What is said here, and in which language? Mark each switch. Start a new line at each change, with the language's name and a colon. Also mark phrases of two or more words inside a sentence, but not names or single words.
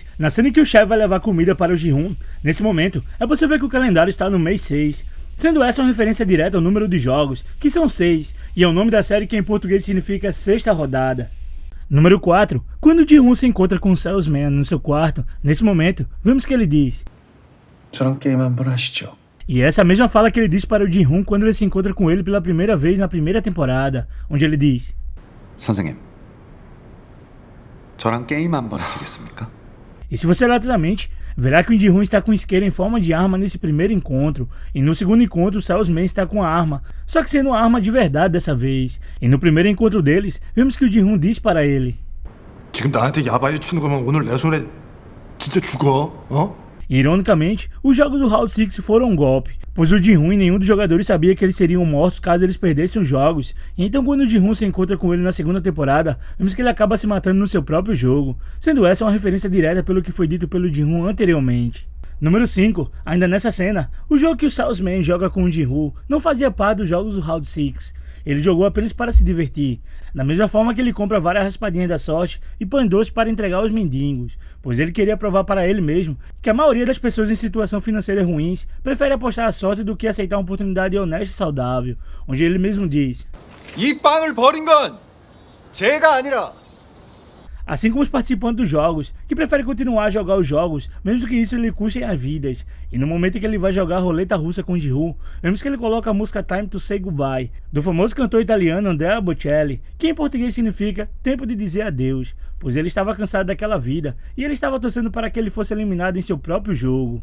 Portuguese: Na cena em que o chefe vai levar comida para o Ji-hoon, nesse momento, é possível ver que o calendário está no mês 6, sendo essa uma referência direta ao número de jogos, que são 6, e é o nome da série que em português significa sexta rodada. Número 4. Quando o Ji-hoon se encontra com o Salesman no seu quarto, nesse momento, vemos que ele diz:
Korean: 저랑 게임 한번 하시죠.
Portuguese: E essa é a mesma fala que ele diz para o Ji-hoon quando ele se encontra com ele pela primeira vez na primeira temporada, onde ele diz:
Korean: 선생님, 저랑 게임 한번 하시겠습니까?
Portuguese: E se você olhar atentamente, verá que o Ji-hoon está com isqueiro em forma de arma nesse primeiro encontro, e no segundo encontro o Salesman está com a arma, só que sendo uma arma de verdade dessa vez. E no primeiro encontro deles, vemos que o Ji-hoon diz para ele:
Korean: 지금 나한테 야바이 치는 거면 오늘 내 손에 진짜 죽어, 어?
Portuguese: E, ironicamente, os jogos do Round 6 foram um golpe, pois o Ji-hoon e nenhum dos jogadores sabia que eles seriam mortos caso eles perdessem os jogos, e então quando o Ji-hoon se encontra com ele na segunda temporada, vemos que ele acaba se matando no seu próprio jogo, sendo essa uma referência direta pelo que foi dito pelo Ji-hoon anteriormente. Número 5. Ainda nessa cena, o jogo que o Salesman joga com o Ji-hoon não fazia parte dos jogos do Round 6. Ele jogou apenas para se divertir, da mesma forma que ele compra várias raspadinhas da sorte e pães doces para entregar aos mendigos, pois ele queria provar para ele mesmo que a maioria das pessoas em situação financeira ruins prefere apostar a sorte do que aceitar uma oportunidade honesta e saudável, onde ele mesmo diz:
Korean: 이 빵을 버린 건 제가 아니라.
Portuguese: Assim como os participantes dos jogos, que preferem continuar a jogar os jogos, mesmo que isso lhe custe as vidas. E no momento em que ele vai jogar a roleta russa com Ji-hoon, vemos que ele coloca a música Time to Say Goodbye, do famoso cantor italiano Andrea Bocelli, que em português significa Tempo de Dizer Adeus, pois ele estava cansado daquela vida, e ele estava torcendo para que ele fosse eliminado em seu próprio jogo.